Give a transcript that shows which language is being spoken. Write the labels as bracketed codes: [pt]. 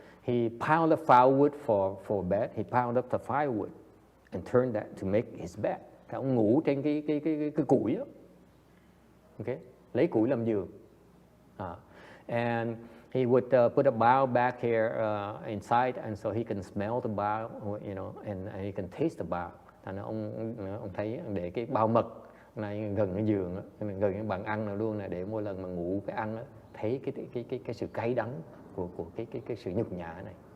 [en] He piled up firewood for bed. He piled up the firewood and turned that to make his bed. [vi] Thì ông ngủ trên cái củi đó. Okay, lấy củi làm giường. [en] And he would put a bowl back here inside, and so he can smell the bowl, you know, and he can taste the bowl. [vi] Thành ra ông thấy để cái bao mật này gần cái giường đó, gần cái bàn ăn nào luôn này, để mỗi lần mà ngủ cái ăn đó, thấy cái sự cay đắng của cái sự nhục nhã này.